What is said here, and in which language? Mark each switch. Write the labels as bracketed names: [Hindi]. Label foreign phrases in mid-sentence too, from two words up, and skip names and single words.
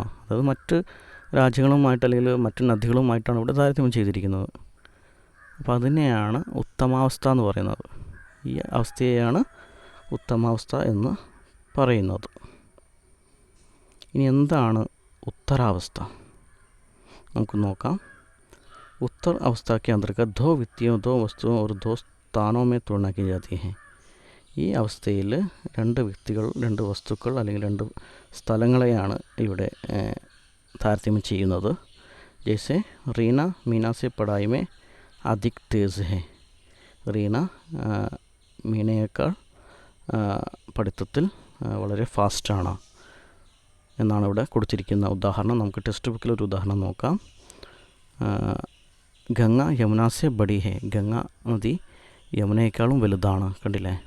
[Malayalam] അതായത് മറ്റ് രാജ്യങ്ങളുമായിട്ട് അല്ലെങ്കിൽ മറ്റ് നദികളുമായിട്ടാണ് ഇവിടെ താരതമ്യം ചെയ്തിരിക്കുന്നത്. അപ്പോൾ അതിനെയാണ് ഉത്തമാവസ്ഥ എന്ന് പറയുന്നത്. ഈ അവസ്ഥയെയാണ് ഉത്തമാവസ്ഥ എന്ന് പറയുന്നത്. ഇനി എന്താണ് ഉത്തരാവസ്ഥ? നമുക്ക് നോക്കാം. [Hindi] उत्तर अवस्था के अंतर्गत 2 व्यक्तियों 2 वस्तुओं और 2 स्थानों में तुलना की जाती है. [Malayalam] ഈ അവസ്ഥയിൽ 2 വ്യക്തികൾ, 2 വസ്തുക്കൾ അല്ലെങ്കിൽ 2 സ്ഥലങ്ങളെയാണ് ഇവിടെ താരതമ്യം ചെയ്യുന്നത്. [Hindi] ജैसे റീന मीना से पढ़ाई में अधिक तेज है. [Malayalam] റീന മീനയേക്കാൾ പഠിത്തത്തിൽ വളരെ ഫാസ്റ്റാണ് എന്നാണ് ഇവിടെ കൊടുത്തിരിക്കുന്ന ഉദാഹരണം. നമുക്ക് ടെക്സ്റ്റ് ബുക്കിൽ ഒരു ഉദാഹരണം നോക്കാം. [Hindi] गंगा यमुना से बड़ी है. [Malayalam] ഗംഗ നദി യമുനയേക്കാളും വലുതാണ്. കണ്ടില്ലേ?